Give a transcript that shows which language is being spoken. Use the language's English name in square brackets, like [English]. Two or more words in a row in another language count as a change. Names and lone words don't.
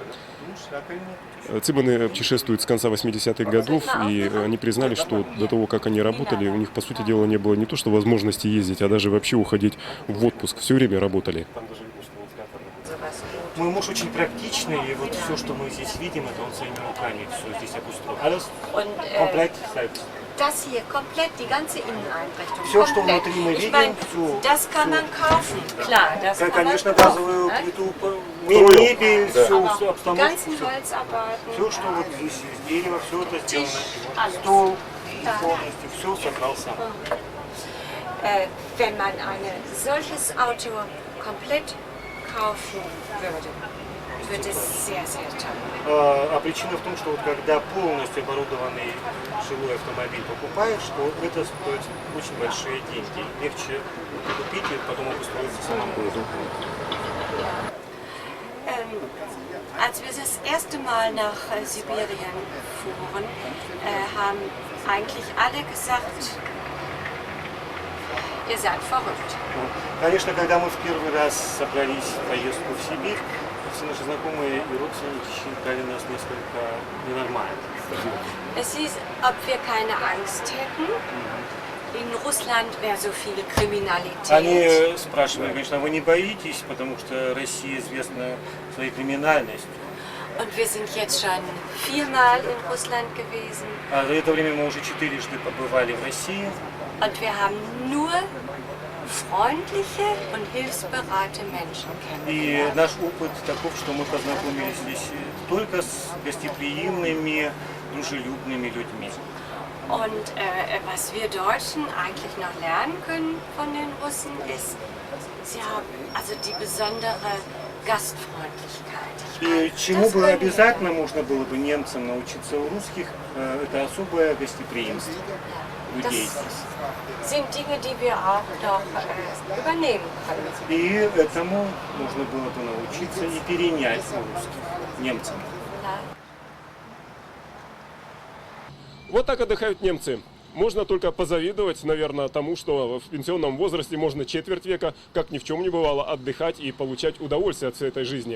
[Russian] Циманы путешествуют с конца 80-х годов, и они признали, что до того, как они работали, у них, по сути дела, не было не то, что возможности ездить, а даже вообще уходить в отпуск. Все время работали. Мой муж очень практичный, и вот все, что мы здесь видим, это он своими руками все здесь обустроил. [German] Alles komplett selbst. Das hier komplett, die ganze Inneneinrichtung. [Russian] Все, что [German] komplett. [Russian] внутри мы [German] Ich [Russian] видим, [German] meine, [Russian] все. [German] das kann man kaufen. Klar, das kann [Russian] Конечно, [German] man kaufen. [Russian] газовую [German] Ne? [Russian] плиту, мебель, Да. все, [German] Aber die [Russian] обстановку, [German] ganzen Holzarbeiten, [Russian] все, что вот здесь из дерева, все это [German] Tisch, [Russian] сделано. [German] alles. [Russian] Стол Да. полностью, все собрал сам. Wenn man ein solches Auto komplett kaufen würde, wird es sehr, sehr teuer. А причина в том, что вот когда полностью оборудованный жилой автомобиль покупаешь, что это стоит очень большие деньги. Легче купить и потом обустроиться самому. [German] Als wir das erste Mal nach Sibirien fuhren, haben eigentlich alle gesagt, ihr seid verrückt. [Russian] Конечно, когда мы в первый раз собрались в поездку в Сибирь, все наши знакомые и родственники считали нас несколько ненормально. [German] Es hieß, ob wir keine Angst hätten. in Russland wäre so viel Kriminalität. [Russian] Они спрашивали, конечно, вы не боитесь, потому что Россия известна своей криминальностью. [German] Und wir sind jetzt schon 4-mal in Russland gewesen. [Russian] А за это время мы уже 4-жды побывали в России. [German] Und wir haben nur freundliche und hilfsbereite Menschen [Russian] И [German] kennengelernt. [Russian] наш опыт таков, что мы познакомились здесь только с гостеприимными, дружелюбными людьми. [German] Und was wir Deutschen eigentlich noch lernen können von den Russen ist, sie haben also die besondere Gastfreundlichkeit. Ich [Russian] И [German] meine, [Russian] чему [German] das [Russian] бы [German] können wir. [Russian] обязательно можно было бы немцам научиться у русских, это особое гостеприимство людей. [German] Das sind Dinge, die wir auch doch übernehmen können. [Russian] И этому нужно было бы научиться и перенять у русских, немцам. [German] Ja. [Russian] Вот так отдыхают немцы. Можно только позавидовать, наверное, тому, что в пенсионном возрасте можно четверть века, как ни в чем не бывало, отдыхать и получать удовольствие от всей этой жизни.